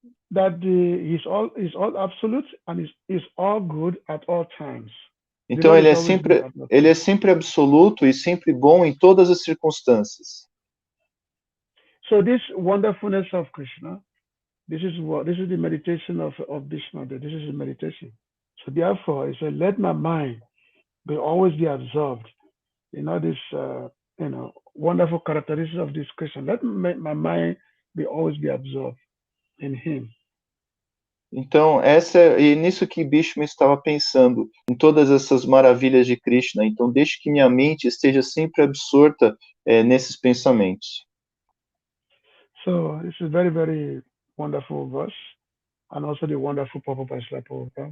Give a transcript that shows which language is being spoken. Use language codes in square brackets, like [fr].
[en] That he's all absolute and is all good at all times. [pt] Então ele é sempre absoluto e sempre bom em todas as circunstâncias. [en] So this wonderfulness of Krishna, this is the meditation of Vishnu. This is the meditation. So therefore, he said, let my mind always be absorbed. This wonderful characteristics of this Krishna. Let my mind always be absorbed in him. [pt] Então, e nisso que Bhishma estava pensando, em todas essas maravilhas de Krishna. Então, deixe que minha mente esteja sempre absorta nesses pensamentos. [en] So this is very, very wonderful verse, and also the wonderful purpose by Srila Prabhupada.